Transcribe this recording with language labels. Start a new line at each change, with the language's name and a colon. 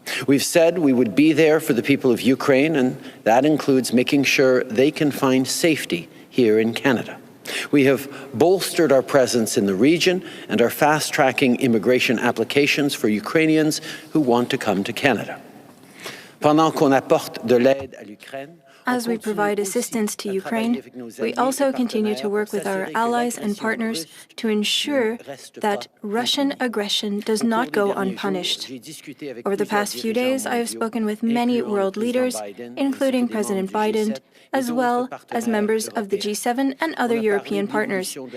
English: We've said we would be there for the people of Ukraine, and that includes making sure they can find safety here in Canada. We have bolstered our presence in the region and are fast-tracking immigration applications for Ukrainians who want to come to Canada.
French: Pendant qu'on apporte de l'aide à l'Ukraine,
English: as we provide assistance to Ukraine, we also continue to work with our allies and partners to ensure that Russian aggression does not go unpunished. Over the past few days, I have spoken with many world leaders, including President Biden, as well as members of the G7 and other European partners.